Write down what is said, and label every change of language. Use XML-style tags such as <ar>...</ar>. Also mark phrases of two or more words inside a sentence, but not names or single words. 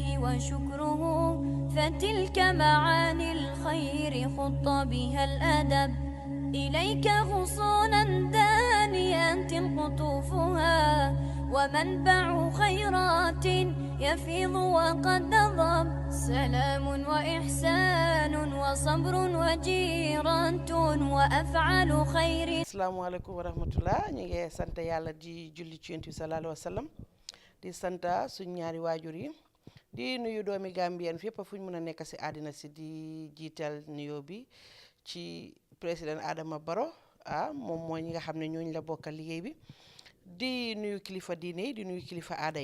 <ar>وشكره فتلك معاني الخير خط بها الأدب إليك غصونا دانيات قطوفها ومنبع خيرات يفيض وقد نضب سلام وإحسان وصبر وجيرة وأفعال خير. السلام عليكم ورحمة الله.</ar> <wo>نيجي سانتا يالا دي جولي ci Yonent bi</wo> <ar>صلى الله عليه وسلم</ar> <wo>di santa suñ ñaari waajur yi di nuyu doomi Gambien fépp fu ñu mën a nekk si àddina si di jiital nuyoo bi ci président Adama Barrow moom mooy ñi nga xam ne ñooñu la bokkal liggéey bi di nuyu kilifa diine yi di nuyu kilifa aada</wo>